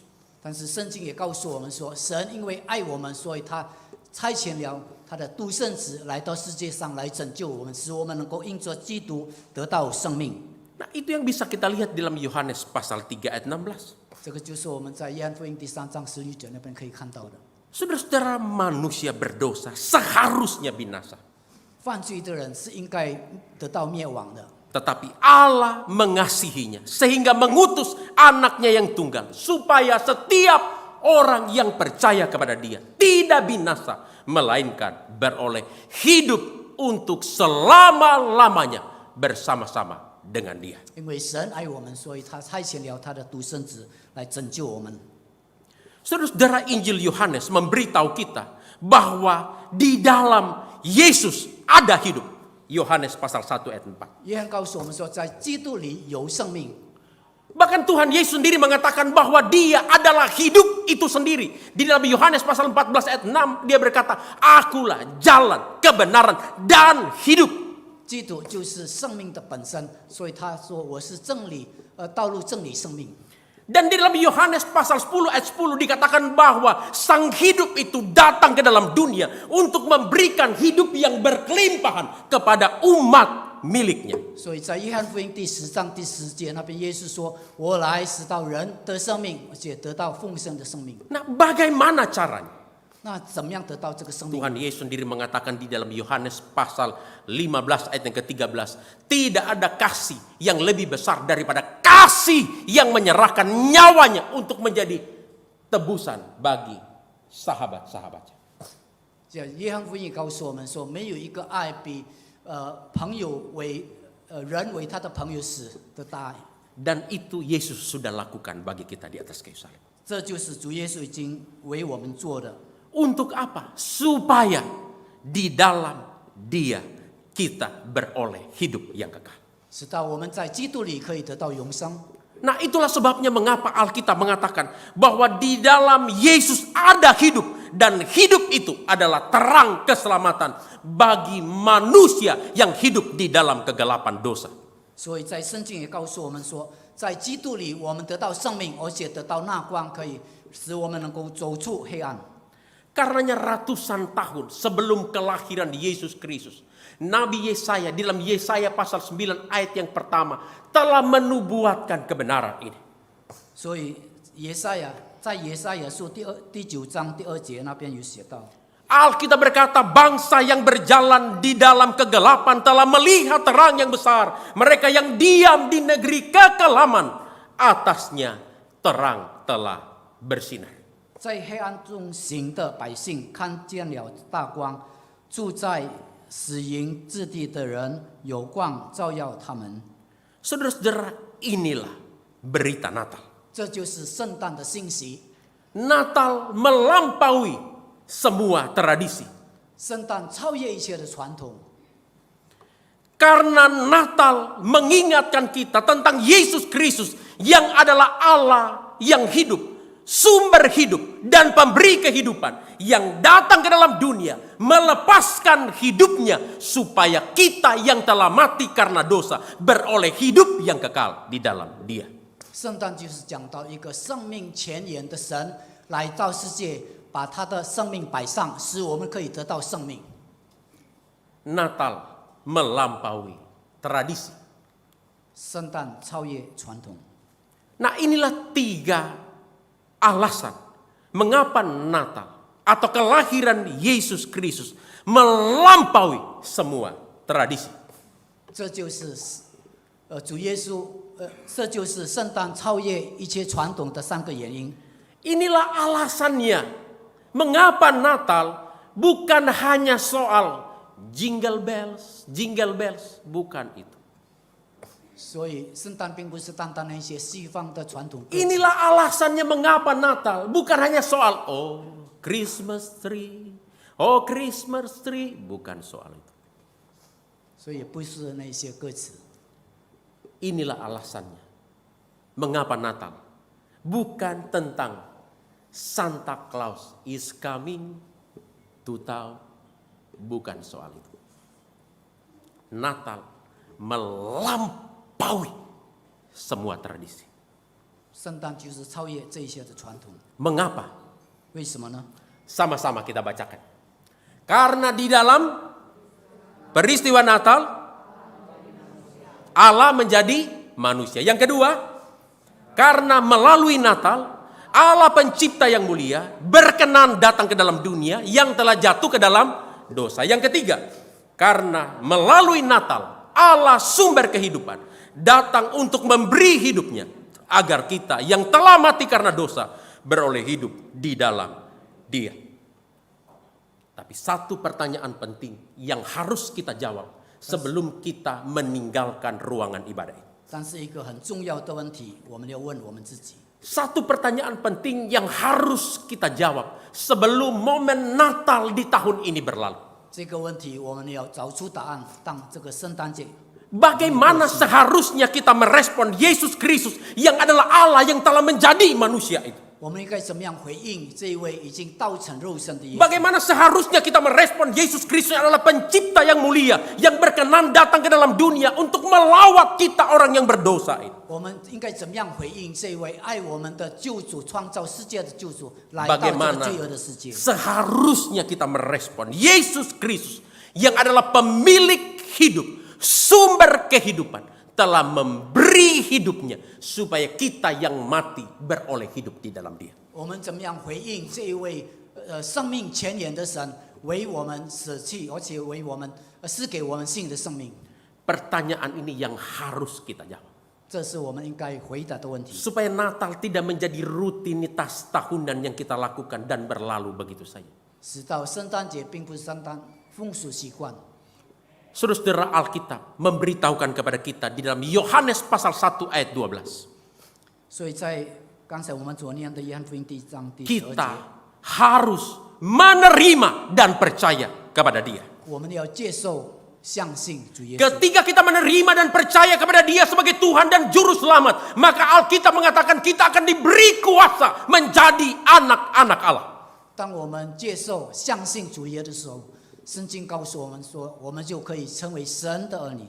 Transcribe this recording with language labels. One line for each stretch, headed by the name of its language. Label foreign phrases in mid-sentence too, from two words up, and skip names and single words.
Chinese: 但是圣经也告诉我们说，神因为爱我们，所以他差遣了他的独生子来到世界上来拯救我们，使我们能够因着基督得到生命。
Indonesian: Nah, itu yang bisa kita lihat dalam Yohanes pasal 3 ayat 16.
Chinese: 这个就是我们在约翰福音第3章11节那边可以看到的。
Indonesian: Saudara-saudara, manusia berdosa seharusnya binasa.
Chinese: 犯罪的人是应该得到灭亡的，
Indonesian: Tetapi Allah mengasihinya sehingga mengutus anaknya yang tunggal supaya setiap orang yang percaya kepada Dia tidak binasa, melainkan beroleh hidup untuk selama-lamanya bersama-sama dengan Dia.
Chinese: 因为神爱我们，所以他差遣了他的独生子来拯救我们。
Indonesian: Saudara-saudara, Injil Yohanes memberitahu kita bahwa di dalam Yesus ada hidup. Yohanes pasal 1 ayat 4.
Chinese: 约翰告诉我们说，在基督里有生命。
Indonesian: Bahkan Tuhan Yesus sendiri mengatakan bahwa Dia adalah hidup itu sendiri. Di dalam Yohanes pasal 14 ayat 6 Dia berkata, "Akulah jalan, kebenaran, dan hidup."
Chinese: 基督就是生命的本身，所以他说我是真理，道路、真理、生命。
Indonesian: Dan di dalam Yohanes pasal 10 ayat 10 dikatakan bahwa sang hidup itu datang ke dalam dunia untuk memberikan hidup yang berkelimpahan kepada umat miliknya.
Chinese: 所以在约翰福音第10章第10节那边，耶稣说：“我来使到人得生命，而且得到丰盛的生命。”
Indonesian: Nah, bagaimana caranya?
Chinese: 那怎么样得到这个生命？
Indonesian: Tuhan Yesus sendiri mengatakan di dalam Yohanes pasal 15 ayat yang ke-13, tidak ada kasih yang lebih besar daripada kasih yang menyerahkan nyawanya untuk menjadi tebusan bagi sahabat-sahabatnya.
Chinese: 这约翰福音告诉我们说，没有一个爱比朋友为人为他的朋友死的大爱。
Indonesian: Dan itu Yesus sudah lakukan bagi kita di atas kayu salib.
Chinese: 这就是主耶稣已经为我们做的。
Indonesian: Untuk apa? Supaya di dalam Dia kita beroleh hidup yang kekal.
Chinese: 使到我们在基督里可以得到永生。
Indonesian: Nah, itulah sebabnya mengapa Alkitab mengatakan bahwa di dalam Yesus ada hidup, dan hidup itu adalah terang keselamatan bagi manusia yang hidup di dalam kegelapan dosa.
Chinese: 所以在圣经也告诉我们说，在基督里我们得到生命，而且得到那光，可以使我们能够走出黑暗。
Indonesian: Karenanya ratusan tahun sebelum kelahiran Yesus Kristus, Nabi Yesaya di dalam Yesaya pasal 9 ayat yang pertama telah menubuatkan kebenaran ini.
Chinese: 所以在耶赛亚书第9章第2节那边有写到，
Indonesian: Alkitab berkata, bangsa yang berjalan di dalam kegelapan telah melihat terang yang besar. Mereka yang diam di negeri kekelaman, atasnya terang telah bersinar.
Chinese: 在黑暗中行的百姓看见了大光，住在死荫之地的人有光照耀他们。
Indonesian: Saudara-saudara, inilah berita Natal.
Chinese: 这就是圣诞的信息。
Indonesian: Natal melampaui semua tradisi.
Chinese: 圣诞超越一切的传统，
Indonesian: Karena Natal mengingatkan kita tentang Yesus Kristus yang adalah Allah yang hidup, sumber hidup dan pemberi kehidupan, yang datang ke dalam dunia melepaskan hidupnya supaya kita yang telah mati karena dosa beroleh hidup yang kekal di dalam Dia.
Chinese: 圣诞就是讲到一个生命前沿的神来到世界，把他的生命摆上，使我们可以得到生命。
Indonesian: Natal melampaui tradisi.
Chinese: 圣诞超越传统。
Indonesian: Nah, inilah 3 alasan mengapa Natal atau kelahiran Yesus Kristus melampaui semua tradisi.
Chinese: 这就是主耶稣这就是圣诞超越一切传统的3个原因。
Indonesian: Inilah alasannya mengapa Natal bukan hanya soal jingle bells, bukan itu.
Chinese: 所以圣诞并不是单单那些西方的传统歌曲。
Indonesian: Inilah alasannya mengapa Natal bukan hanya soal
English: Christmas tree, Christmas tree,
Indonesian: bukan soal itu.
Chinese: 所以不是那些歌词。
Indonesian: Inilah alasannya mengapa Natal bukan tentang Santa Claus is coming to town, bukan soal itu. Natal melampaui semua tradisi.
Chinese: 圣诞就是超越这些的传统。
Indonesian: Mengapa?
Chinese: 为什么呢？
Indonesian: Sama-sama kita bacakan. Karena di dalam peristiwa Natal Allah menjadi manusia. Yang kedua, karena melalui Natal Allah pencipta yang mulia berkenan datang ke dalam dunia yang telah jatuh ke dalam dosa. Yang ketiga, karena melalui Natal Allah sumber kehidupan datang untuk memberi hidupnya agar kita yang telah mati karena dosa beroleh hidup di dalam Dia. Tapi satu pertanyaan penting yang harus kita jawab sebelum kita meninggalkan ruangan ibadah ini.
Chinese: 但是一个很重要的问题，我们要问我们自己。
Indonesian: Satu pertanyaan penting yang harus kita jawab sebelum momen Natal di tahun ini berlalu.
Chinese: 这个问题我们要找出答案，当这个圣诞节。
Indonesian: Bagaimana seharusnya kita merespon Yesus Kristus yang adalah Allah yang telah menjadi manusia itu?
Chinese: 我们应该怎么样回应这一位已经道成肉身的耶稣？
Indonesian: Bagaimana seharusnya kita merespon Yesus Kristus adalah pencipta yang mulia, yang berkenan datang ke dalam dunia untuk melawat kita orang yang berdosa ini.
Chinese: 我们应该怎么样回应这一位爱我们的救主、创造世界的救主来到这个
Indonesian: Bagaimana
Chinese: 罪恶的世界？
Indonesian: seharusnya kita merespon Yesus Kristus yang adalah pemilik hidup, sumber kehidupan, telah memberi hidupnya supaya kita yang mati beroleh hidup di dalam Dia.
Chinese: 我们怎么样回应这一位生命前沿的神为我们舍弃，而且为我们赐给我们新的生命？
Indonesian: Pertanyaan ini yang harus kita jawab.
Chinese: 这是我们应该回答的问题。
Indonesian: Supaya Natal tidak menjadi rutinitas tahunan yang kita lakukan dan berlalu begitu saja.
Chinese: 直到圣诞节并不是圣诞风俗习惯。
Indonesian: Saudara Alkitab memberitahukan kepada kita di dalam Yohanes pasal 1 ayat 12.
Chinese: 所以在刚才我们所念的约翰福音第1章第12节，
Indonesian: Kita harus menerima dan percaya kepada Dia.
Chinese: 我们要接受、相信主耶稣。
Indonesian: Ketika kita menerima dan percaya kepada Dia sebagai Tuhan dan Juru Selamat, maka Alkitab mengatakan kita akan diberi kuasa menjadi anak-anak Allah.
Chinese: 当我们接受、相信主耶稣的时候，圣经告诉我们说，我们就可以成为神的儿女。